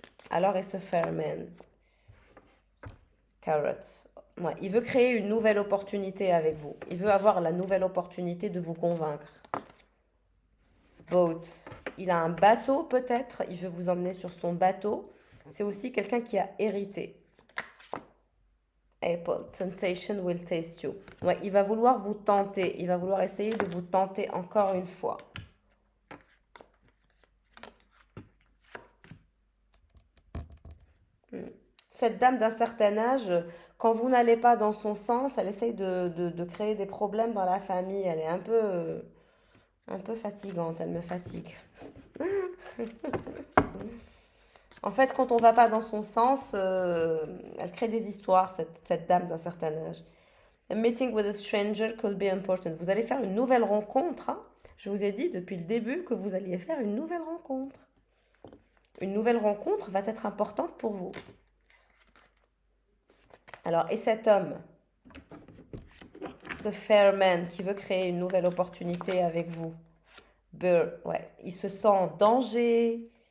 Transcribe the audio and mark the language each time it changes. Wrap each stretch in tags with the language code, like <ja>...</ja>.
<fr>Alors, et ce Fairman, Carrot, ouais, il veut créer une nouvelle opportunité avec vous. Il veut avoir la nouvelle opportunité de vous convaincre. Boat, il a un bateau peut-être, il veut vous emmener sur son bateau. C'est aussi quelqu'un qui a hérité.</fr> <en>Apple, temptation will taste you.</en> <fr>Ouais, il va vouloir vous tenter. Il va vouloir essayer de vous tenter encore une fois. Cette dame d'un certain âge, quand vous n'allez pas dans son sens, elle essaye de créer des problèmes dans la famille. Elle est un peu fatigante. Elle me fatigue. En fait, quand on ne va pas dans son sens, elle crée des histoires, cette dame d'un certain âge.</fr> <en>A meeting with a stranger could be important.</en> <fr>Vous allez faire une nouvelle rencontre. Hein. Je vous ai dit depuis le début que vous alliez faire une nouvelle rencontre. Une nouvelle rencontre va être importante pour vous. Alors, et cet homme, ce Fairman qui veut créer une nouvelle opportunité avec vous, Burr, ouais, il se sent en danger.</fr>